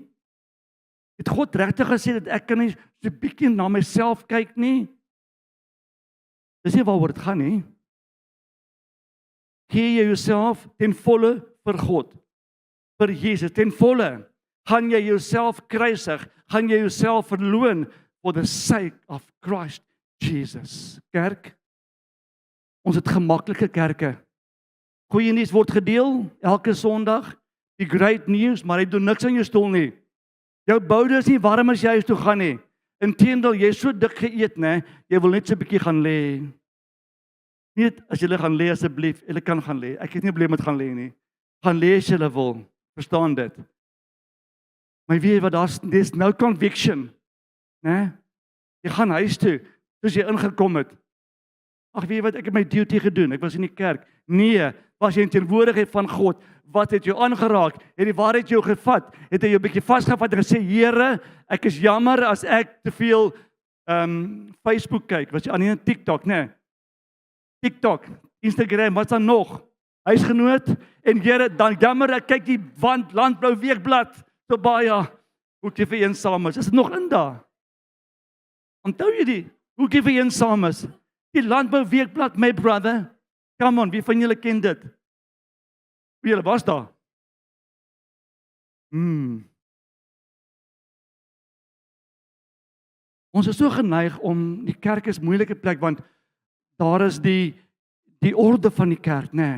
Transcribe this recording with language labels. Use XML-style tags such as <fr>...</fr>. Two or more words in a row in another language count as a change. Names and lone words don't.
<af>Het God regtig gesê dat ek kan nie so 'n bietjie na myself kyk nie? Dis nie waaroor dit gaan nie. Gee jy jouself ten volle vir God, vir Jesus, ten volle. Gaan jy jouself kruisig, gaan jy jouself verloon</af> <en>for the sake of Christ Jesus.</en> <af>Kerk, ons het gemaklike kerke. Goeie nuus word gedeel elke Sondag, die</af> <en>great news,</en> <af>maar hy doen niks aan jou stoel nie. Jou boude is nie warm as jy huis toe gaan nie. Inteendeel, jy is so dik geëet, né? Jy wil net so 'n bietjie gaan lê. Net as julle gaan lê asseblief, julle kan gaan lê. Ek het nie probleem met gaan lê nie. Gaan lê as julle wil. Verstaan dit? Maar weet jy wat,</af> <en>there's no conviction,</en> <af>né? Jy gaan huis toe, soos jy ingekom het. Ag weet jy wat, ek het my duty gedoen. Ek was in die kerk. Nee, was jy in teenwoordigheid van God? Wat het jou aangeraak? Het die waarheid jou gevat? Het hy jou 'n bietjie vasgevat en gesê, Here, ek is jammer as ek te veel Facebook kyk. Was jy aan die TikTok, nee? TikTok, Instagram, wat's dan nog? Huisgenoot en Here, dan jammer ek kyk die Landblou Weekblad so baie. Hoekie vir eensaam is dit nog in daar? Onthou jy die? Hoekie vir eensaam is? Die Landbou Weekblad,</af> <en>my brother. Come on,</en> <af>wie van julle ken dit? Wie julle was daar? Ons is so geneig om, die kerk is 'n moeilike plek, want daar is die orde van die kerk, nee.</af>